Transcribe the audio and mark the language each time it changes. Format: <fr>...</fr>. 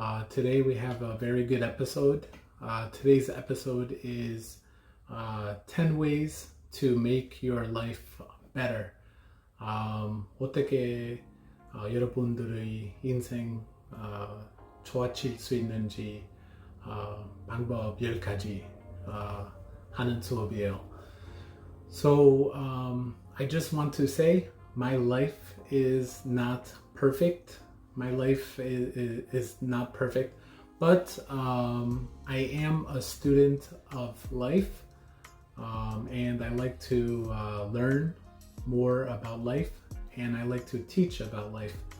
<en>Today we have a very good episode. Today's episode is 10 ways to make your life better.</en> <ko>어떻게 여러분들의 인생 좋아질 수 있는지 방법 10가지 하는 수업이에요.</ko> <en>So I just want to say my life is not perfect. My life is not perfect, but I am a student of life, and I like to learn more about life, and I like to teach about life.</en>